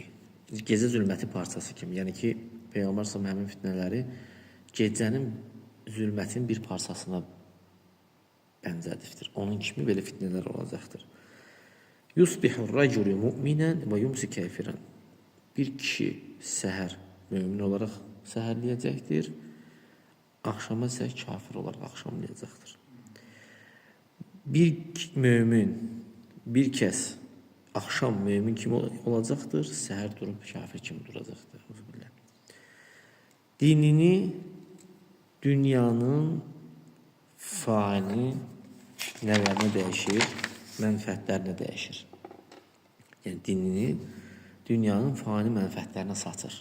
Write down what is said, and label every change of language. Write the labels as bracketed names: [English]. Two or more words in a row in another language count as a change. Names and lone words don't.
[Azerbaijani] Gecə zülməti parçası kimi. Yəni ki, Peyğəmbər sallallahu həmin fitnələri gecənin zülmətin bir parçasına bənzədirdir. Onun kimi belə fitnələr olacaqdır. [Arabic] يصبح الرجل مؤمنا ويمسي كافرا. [Azerbaijani] Bir kişi səhər mömin olaraq səhərləyəcəkdir. [Turkish] Akşama ise kafir olarak akşamlayacaqdır. [Azerbaijani] Bir mümin bir kez akşam mümin kimi olacaqdır, səhər durub kafir kimi duracaqdır. Dinini dünyanın fani nəvərinə dəyişir, mənfəətlərinə dəyişir. Yəni dinini dünyanın fani mənfəətlərinə satır.